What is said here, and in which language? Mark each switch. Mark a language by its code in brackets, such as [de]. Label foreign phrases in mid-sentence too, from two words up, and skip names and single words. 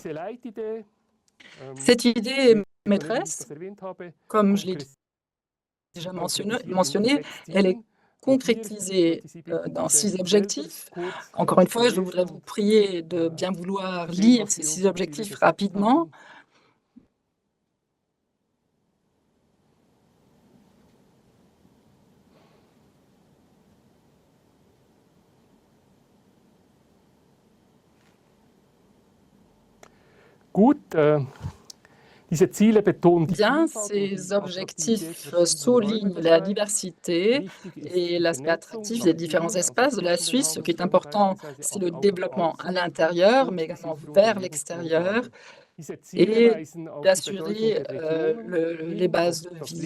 [fr] Cette idée maîtresse, comme je l'ai déjà mentionné, elle est concrétisée dans 6 objectifs. Encore une fois, je voudrais vous prier de bien vouloir lire ces 6 objectifs rapidement. [de] Gut, diese Ziele betonen die [fr] Bien, [de] Vielfalt [fr] ces objectifs soulignent la diversité et l'aspect attractif des différents espaces de la Suisse. Ce qui est important, c'est le développement à l'intérieur, mais également vers l'extérieur, et d'assurer les bases de vie.